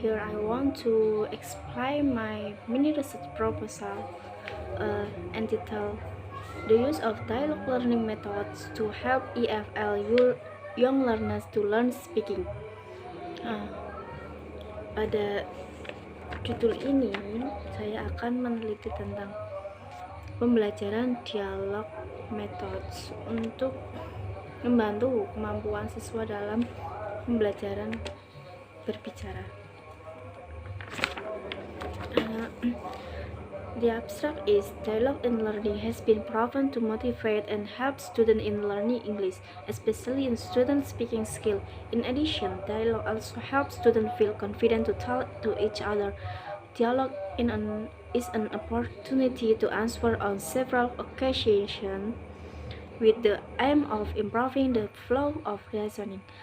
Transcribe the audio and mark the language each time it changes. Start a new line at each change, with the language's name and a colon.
English: Here I want to explain my mini research proposal entitled The Use of Dialogue Learning Methods to Help EFL Young Learners to Learn Speaking.
Indonesian: Uh, pada judul ini, saya akan meneliti tentang pembelajaran dialog methods untuk membantu kemampuan siswa dalam pembelajaran berbicara.
English: The abstract is dialogue in learning has been proven to motivate and help students in learning English, especially in student speaking skill. In addition, dialogue also helps students feel confident to talk to each other. Dialogue is an opportunity to answer on several occasions with the aim of improving the flow of reasoning.